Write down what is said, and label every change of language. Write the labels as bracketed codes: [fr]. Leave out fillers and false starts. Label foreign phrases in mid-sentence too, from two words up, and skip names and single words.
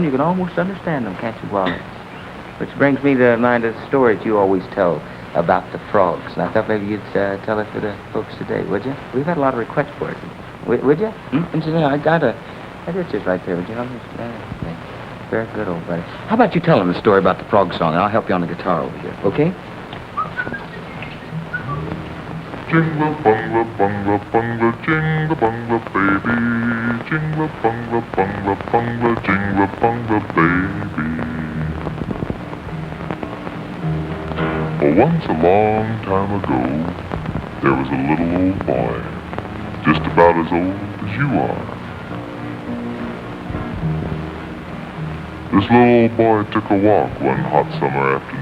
[en] You can almost understand them, can't you, Wally? Which brings me to mind a story that you always tell about the frogs. And I thought maybe you'd tell it for the folks today, would you? We've had a lot of requests for it. Would you? I got it's just right there. Would you help me? Very good, old buddy. How about you tell them the story about the frog song, and I'll help you on the guitar over here, okay? Jingle bungler, bungler, bungler, jingle bungler, baby. Jingle bungler, bungler, bungler, jingle bungler, baby. Well, once a long time ago, there was a little old boy, just about as old as you are. This little old boy took a walk one hot summer afternoon.